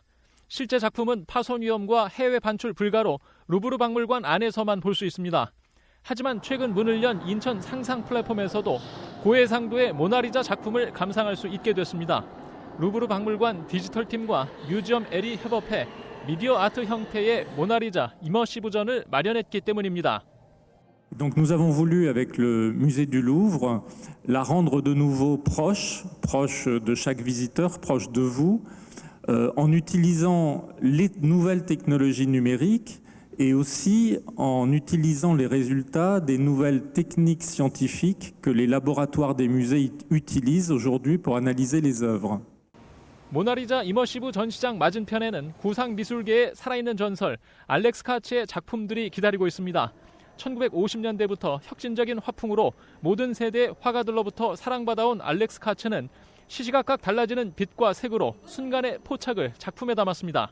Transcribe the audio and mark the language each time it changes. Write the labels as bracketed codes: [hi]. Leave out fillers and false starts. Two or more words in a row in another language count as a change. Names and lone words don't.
[ko] 실제 작품은 파손 위험과 해외 반출 불가로 루브르 박물관 안에서만 볼 수 있습니다. 하지만 최근 문을 연 인천 상상 플랫폼에서도 고해상도의 모나리자 작품을 감상할 수 있게 됐습니다. 루브르 박물관 디지털팀과 뮤지엄 L이 협업해 미디어 아트 형태의 모나리자 이머시브전을 마련했기 때문입니다. [fr] Donc nous avons voulu, avec le musée du Louvre, la rendre de nouveau proche de chaque visiteur, proche de vous, en utilisant les nouvelles technologies numériques et aussi en utilisant les résultats des nouvelles techniques scientifiques que les laboratoires des musées utilisent aujourd'hui pour analyser les œuvres. [ko] 모나리자 이머시브 전시장 맞은편에는 구상 미술계의 살아있는 전설 알렉스 카츠의 작품들이 기다리고 있습니다. 1950년대부터 혁신적인 화풍으로 모든 세대 화가들로부터 사랑받아온 알렉스 카츠는 시시각각 달라지는 빛과 색으로 순간의 포착을 작품에 담았습니다.